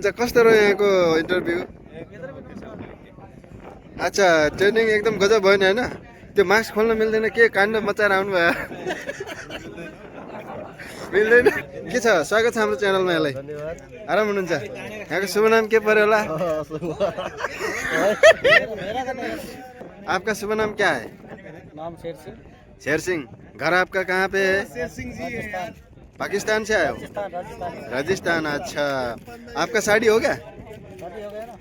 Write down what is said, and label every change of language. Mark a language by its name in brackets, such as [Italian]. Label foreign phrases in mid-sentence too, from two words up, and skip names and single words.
[Nepali] कस्तो रह्यो यहाँको इन्टरभ्यू? अच्छा, ट्रेनिङ एकदम गजब भयो नि, होइन? त्यो मास्क खोल्न मिल्दैन, के काण्ड मचाएर आउनु भयो? मिल्दैन? के छ? स्वागत छ हाम्रो च्यानलमा। यहाँलाई आराम हुनुहुन्छ? यहाँको शुभ नाम के पर्यो होला? [Hindi] आपका शुभ नाम क्या है? नाम शेर सिंह। शेर सिंह। घर आपका कहाँ पे है? शेर सिंह जी पाकिस्तान से आए हो? राजस्थान। अच्छा, आपका शादी हो गया? शादी हो गया ना।